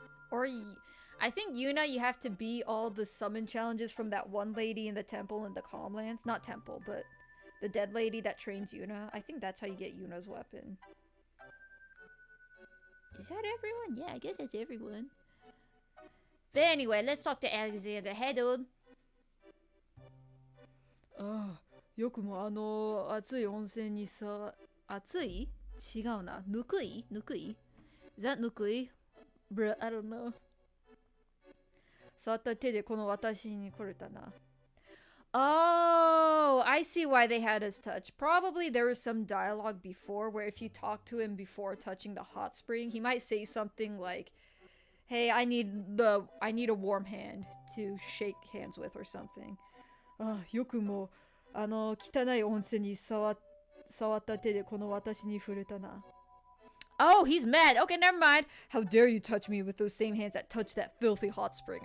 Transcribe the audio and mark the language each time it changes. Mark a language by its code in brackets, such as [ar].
[en] Or I think Yuna, you have to beat all the summon challenges from that one lady in the temple in the Calmlands. Not temple, but the dead lady that trains Yuna. I think that's how you get Yuna's weapon. Is that everyone? Yeah, I guess that's everyone. But anyway, let's talk to Alexander. Hey, dude. [ja] ああ、よくも熱い温泉にさ、熱い？違うな。ぬくい？ぬくい？ [en] Is that [ja] ぬくい? [en] Bruh, I don't know. [ja] 触った手でこの私に来れたな。 [en] Oh, I see why they had us touch. Probably there was some dialogue before where if you talk to him before touching the hot spring, he might say something like, "Hey, I need a warm hand to shake hands with," or something. [ja] ああ、よくも汚い温泉に触った手でこの私に触れたな。 [en] Oh, he's mad. Okay, never mind. How dare you touch me with those same hands that touched that filthy hot spring?